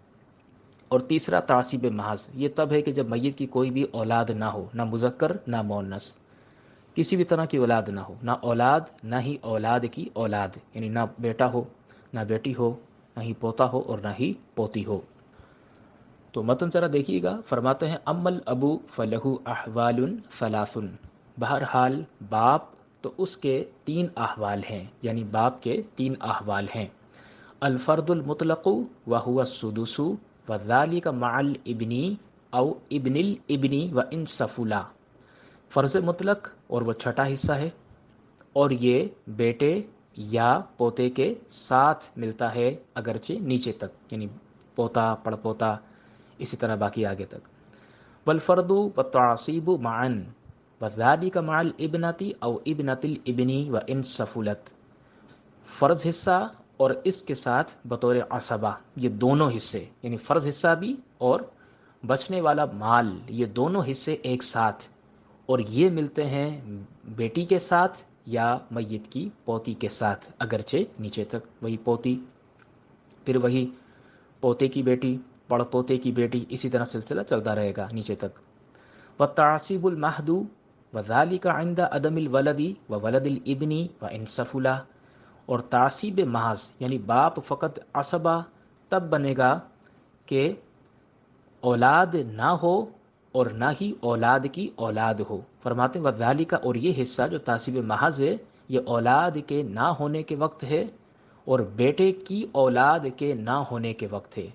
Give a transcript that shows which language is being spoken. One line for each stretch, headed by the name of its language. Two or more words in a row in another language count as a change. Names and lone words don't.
Hindi: और तीसरा तासीब महज, ये तब है कि जब मैयत की कोई भी औलाद ना हो, ना मुज़क्कर ना मुअन्नस, किसी भी तरह की औलाद ना हो, ना औलाद ना ही औलाद की औलाद, यानी ना बेटा हो ना बेटी हो, ना ही पोता हो और ना ही पोती हो। तो मतन ज़रा देखिएगा, फरमाते हैं
Arabic: أمّا الأب فله أحوال ثلاثة.
Hindi: बहरहाल बाप तो उसके 3 अहवाल हैं, यानी बाप के 3 अहवाल हैं।
Arabic: الفرض المطلق وهو السدس وذلك مع الابن أو ابن الابن وإن سفل.
Hindi: फ़र्ज़ मुतलक और वो छठा हिस्सा है, और ये बेटे या पोते के साथ मिलता है अगरचे नीचे तक, यानी पोता पड़पोता इसी तरह बाकी आगे तक।
Arabic: والفرض والتعصيب معاً وذلك مع البنت أو بنت الابن وإن سفلت.
Hindi: फ़र्ज़ हिस्सा और इसके साथ बतौर असबा, ये दोनों हिस्से, यानी फ़र्ज़ हिस्सा भी और बचने वाला माल, ये दोनों हिस्से एक साथ, और ये मिलते हैं बेटी के साथ या मैयत की पोती के साथ अगरचे नीचे तक। वही पोती, फिर वही पोते की बेटी, पड़पोते की बेटी, इसी तरह सिलसिला चलता रहेगा नीचे तक।
Arabic: والتعصيب المحض وذلك عند عدم الولد وولد الابن وإن سفل.
Hindi: और तासीब महज यानी बाप फ़कत असबा तब बनेगा कि औलाद ना हो और ना ही औलाद की औलाद हो। फरमाते हैं वज़ाली का, और ये हिस्सा जो तासीब महज है, ये औलाद के ना होने के वक्त है और बेटे की औलाद के ना होने के वक्त है।